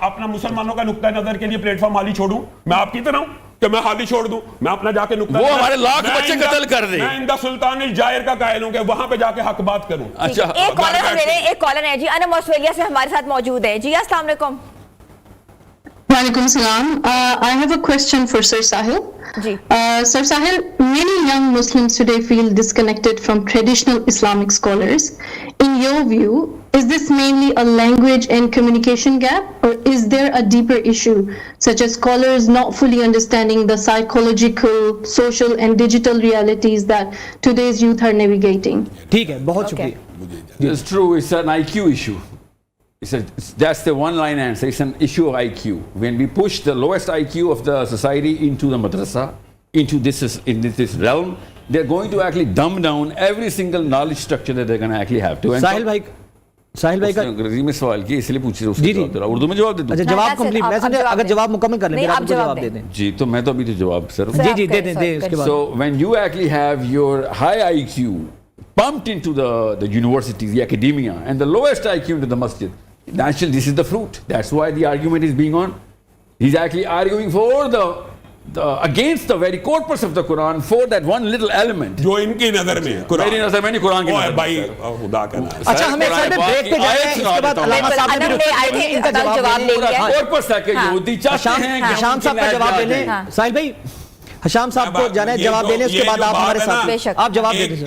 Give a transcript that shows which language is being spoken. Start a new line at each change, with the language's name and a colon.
Urdu: اپنا مسلمانوں کا نقطہ نظر کے لیے پلیٹ فارم خالی چھوڑوں؟ میں آپ کی طرح ہوں کہ میں خالی چھوڑ دوں؟ میں اپنا جا کے نقطہ، وہ ہمارے لاکھ بچے قتل کر دیں. میں اندہ سلطان الجائر کا قائل ہوں کہ وہاں پہ جا کے حق بات کروں. اچھا ایک کالر ہم لے لیں. ایک کالر ہے جی، انم آسٹریلیا سے ہمارے ساتھ موجود ہے. جی السلام علیکم.
Arabic: Walaikum salam.
English: I have a question for Sir Sahil.
Urdu: Ji.
English: Sir Sahil, many young Muslims today feel disconnected from traditional Islamic scholars. In your view, is this mainly a language and communication gap, or is there a deeper issue, such as scholars not fully understanding the psychological, social and digital realities that today's youth are navigating?
Urdu: ٹھیک ہے، بہت شکریہ.
English: It's true, it's an IQ issue. That's the one line answer. It's an issue of IQ. When we push the lowest IQ of the society into the madrasa, into this realm, they're going to actually dumb down every single knowledge structure that they're going to actually have to.
Urdu: ساحل بھائی کا انگریزی میں سوال کیا، اس لیے پوچھ رہے ہوں، اردو میں جواب دے دوں. اچھا جواب کمپلیٹ، میں سمجھا اگر جواب مکمل کر لیں آپ جواب دے دیں. جی تو میں تو ابھی تو جواب سر. جی دے دیں اس کے بعد.
English: So when you actually have your high IQ pumped into the universities, the academia, and the lowest IQ into the masjid, naturally this is the fruit. That's why the argument is being on. He's actually arguing for the against the very corpus of the Quran, for that one little element
Urdu: جو ان کی نظر میں ہے. میری نظر میں نہیں، قرآن کی نظر بھائی خدا کا نام. اچھا ہمیں ایک بریک پہ جانا ہے، اس کے بعد علامہ صاحب نے بھی ان کا جواب لے لیا. کورپس ہے کہ یہودی چاہتے ہیں. حشام صاحب کا جواب لے لیں. ساحل بھائی حشام صاحب کو جانا ہے، جواب دے لیں، اس کے بعد آپ ہمارے ساتھ آپ جواب دے دیں.